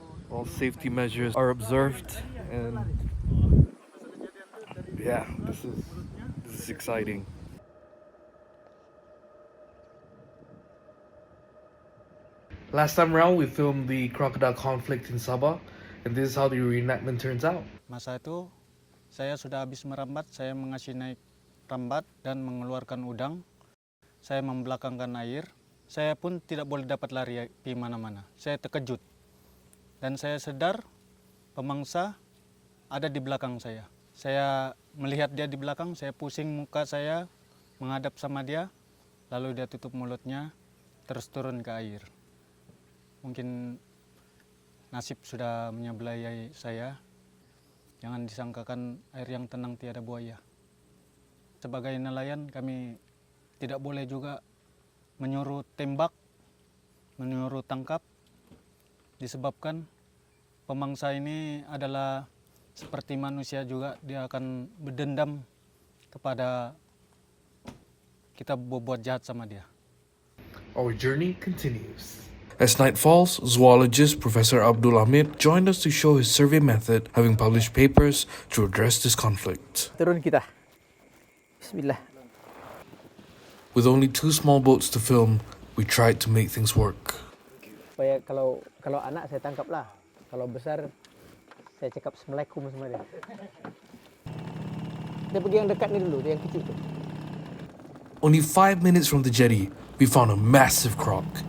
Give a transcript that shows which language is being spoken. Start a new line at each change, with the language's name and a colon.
English: All safety measures are observed, and yeah, this is exciting. Last time around, we filmed the crocodile conflict in Sabah, and this is how the reenactment turns out.
Malay: Masa itu, saya sudah habis merambat, saya mengasih naik rambat dan mengeluarkan udang. Saya membelakangkan air. Saya pun tidak boleh dapat lari di mana-mana. Saya terkejut. Dan saya sadar, pemangsa ada di belakang saya. Saya melihat dia di belakang, saya pusing muka saya, menghadap sama dia, lalu dia tutup mulutnya, terus turun ke air. Mungkin nasib sudah menyebelai saya. Jangan disangkakan air yang tenang tiada buaya. Sebagai nelayan kami tidak boleh juga menyuruh tembak, menyuruh tangkap. Disebabkan pemangsa ini adalah seperti manusia juga, dia akan berdendam kepada kita berbuat jahat sama dia.
English: Our journey continues. As night falls, zoologist Professor Abdul Hamid joined us to show his survey method, having published papers to address this conflict.
Malay: Turun kita. Bismillah.
English: With only 2 small boats to film, we tried to make things work.
Malay: Supaya kalau anak saya tangkap lah. Kalau besar saya cakap Assalamualaikum sama dia. Dia pergi yang dekat ni dulu, dia yang kecil tu.
English: Only 5 minutes from the jetty, we found a massive croc.